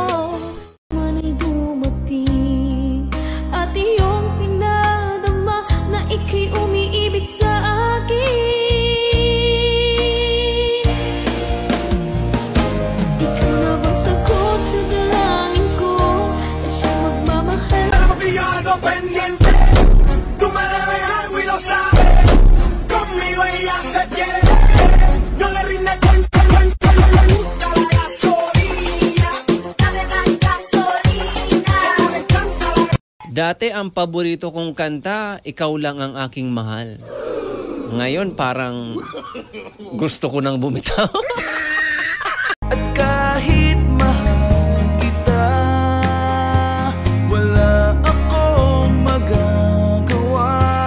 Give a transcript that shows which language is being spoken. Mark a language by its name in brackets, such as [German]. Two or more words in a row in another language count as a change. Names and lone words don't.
[Filipino] Mana'y dumating at iyong pinadama na ika'y umiibig sa akin. Ikaw na bang sagot sa dalangin ko na siya magmamahal? [Spanish] Algo pendiente, tú me debes algo y lo sabes. Conmigo ella se quiere, no le rinde cuenta, le gusta la gasolina, dale más gasolina, le encanta la. [Filipino] Dati ang paborito kong kanta, Ikaw Lang Ang Aking Mahal. Ngayon parang gusto ko nang bumitaw. At kahit mahal kita, wala akong magagawa.